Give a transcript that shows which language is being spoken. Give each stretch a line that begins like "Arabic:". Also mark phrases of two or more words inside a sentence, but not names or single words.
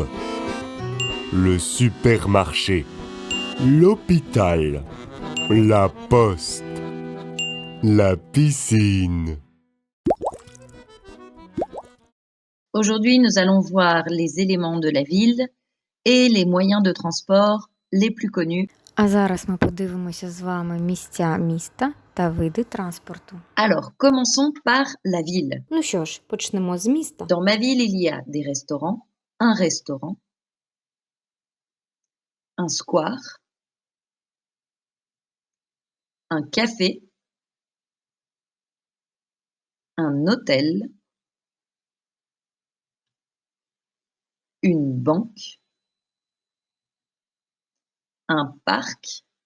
French: Le supermarché. L'hôpital. La poste. La piscine. Aujourd'hui, nous allons voir les éléments de la ville et les moyens de transport les plus connus.
Ukrainian: А зараз ми подивимося з вами місця міста та види транспорту.
French: Alors, commençons par la ville.
Ukrainian: Ну що ж, почнемо з міста.
French: Dans ma ville, il y a des restaurants, un restaurant, un square, un café, un hôtel, une banque, un parc,